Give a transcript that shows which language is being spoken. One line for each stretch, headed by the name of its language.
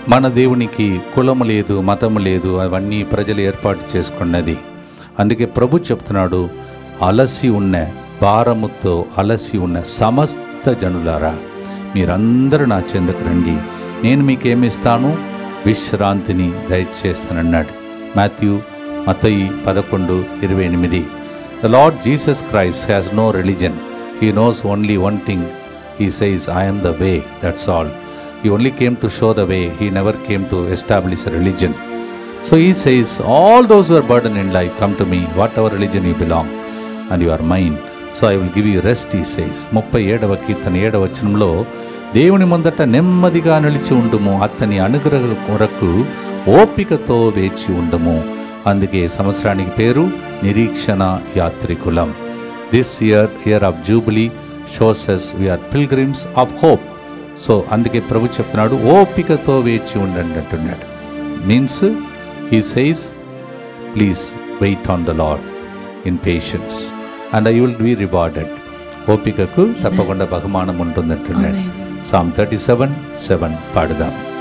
Telugu: మన దేవునికి కులము లేదు, మతము లేదు, అవన్నీ ప్రజలు ఏర్పాటు చేసుకున్నది. అందుకే ప్రభు చెప్తున్నాడు, అలసి ఉన్న భారముతో అలసి ఉన్న సమస్త జనులారా మీరందరూ నా చెందుకు రండి, నేను మీకేమిస్తాను, విశ్రాంతిని దయచేస్తానన్నాడు. మత్తయి 11:28.
English: The Lord Jesus Christ has no religion. He knows only one thing. He says, I am the way, that's all. He only came to show the way. He never came to establish a religion. So he says, all those who are burdened in life, come to me, whatever religion you belong, and you are mine. So I will give you rest, he says.
Telugu: 37వ కీర్తన 7వ వచనంలో, దేవుని ముందట నెమ్మదిగా నిలిచి ఉండుము, అతని అనుగ్రహ కొరకు ఓపికతో వేచి ఉండుము. అందుకే సంవత్సరానికి పేరు నిరీక్షణ యాత్రికులం.
English: This year of jubilee shows us we are pilgrims of hope.
Telugu: So అందుకే ప్రభు చెప్తున్నాడు, ఓపికతో వేచి ఉండండి అంటున్నాడు.
English: Means he says, please wait on the Lord in patience and you will be rewarded.
Telugu: ఓపికకు తప్పకుండా బహుమానం ఉంటుందంటున్నాడు. Psalm 37:7 పాడుదాం.